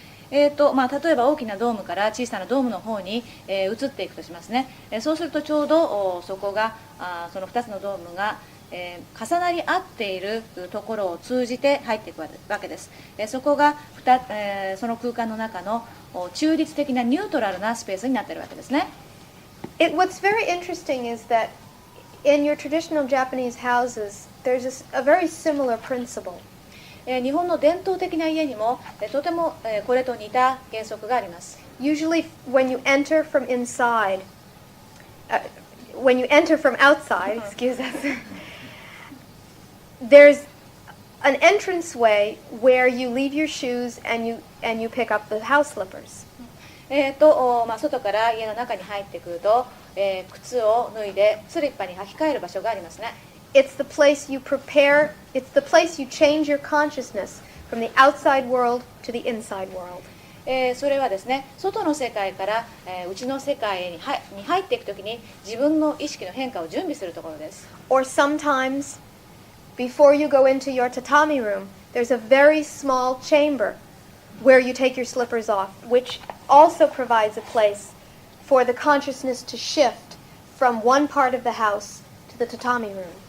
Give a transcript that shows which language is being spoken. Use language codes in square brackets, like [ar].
[ja] 例えば大きなドームから小さなドームの方に、移っていくとしますね。そうするとちょうどそこがその2つのドームが、重なり合っているところを通じて入っていくわけです。そこがその空間の中の中立的なニュートラルなスペースになっているわけですね。 [en] What's very interesting is that in your traditional Japanese houses, there's a very similar principle. [ja] 日本の伝統的な家にもとてもこれと似た原則があります。 [en] Usually when you enter from inside, when you enter from outside, excuse us, there's an entranceway where you leave your shoes and you pick up the house slippers. [ja] 外から家の中に入ってくると、靴を脱いでスリッパに履き替える場所がありますね。 [en] It's the place you prepare, it's the place you change your consciousness from the outside world to the inside world. [ja] それはですね、外の世界から、内の世界に入っていくときに自分の意識の変化を準備するところです。 [en] Or sometimes, before you go into your tatami room, there's a very small chamber where you take your slippers off, which also provides a place for the consciousness to shift from one part of the house to the tatami room.